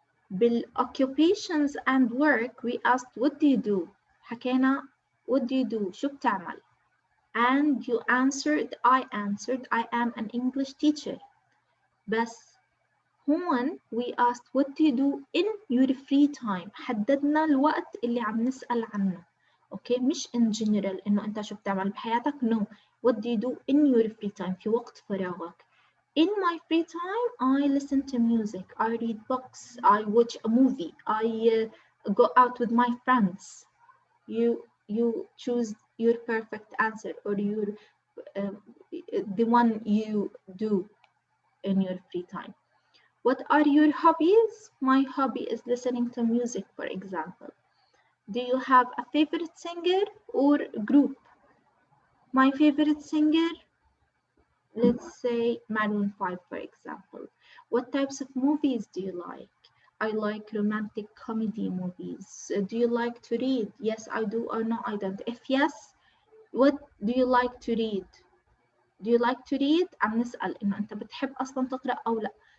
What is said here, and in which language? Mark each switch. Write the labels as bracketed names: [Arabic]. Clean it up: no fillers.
[English] بالoccupations and work, we asked, what do you do? [Arabic] حكينا, [English] what do you do? [Arabic] شو بتعمل? [English] And you answered, I answered, I am an English teacher. [Arabic] بس هون [English] we asked, what do you do in your free time? [Arabic] حددنا الوقت اللي عم نسأل عنه. Okay, مش [English] in general [Arabic] إنه أنت شو بتعمل بحياتك. [English] No, what do you do in your free time? [Arabic] في وقت فراغك. [English] In my free time, I listen to music, I read books, I watch a movie, I go out with my friends. You choose your perfect answer, or your the one you do in your free time. What are your hobbies? My hobby is listening to music, for example. Do you have a favorite singer or group? My favorite singer, let's say Maroon 5, for example. What types of movies do you like? I like romantic comedy movies. Do you like to read? Yes, I do, or no, I don't. If yes, what do you like to read? Do you like to read? [Arabic] عم نسأل إنه أنت بتحب أصلا تقرأ أو لا.